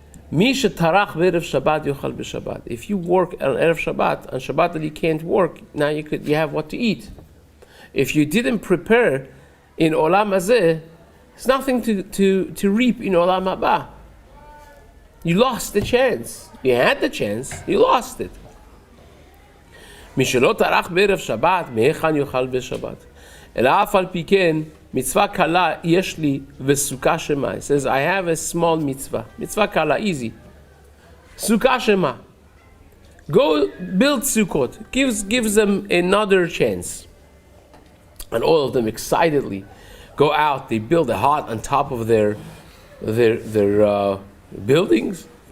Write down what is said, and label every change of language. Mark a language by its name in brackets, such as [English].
[Hebrew] Mi shetarach b'erev Shabbat yochal b'Shabbat. [English] If you work on Erev Shabbat, on Shabbat that you can't work, now you have what to eat. If you didn't prepare in Olam Hazeh, there's nothing to reap in Olam Haba. You lost the chance. You had the chance, you lost it. [Hebrew] Mi shelo tarach b'erev Shabbat, me'echan yochal b'Shabbat. אלא אף על פי כן, מצווה קלה יש לי וסוכה שמה. [English] It says, I have a small mitzvah. Mitzvah kala, easy. Sukkah shema. Go build sukkot. Gives them another chance. And all of them excitedly go out. They build a hut on top of their buildings.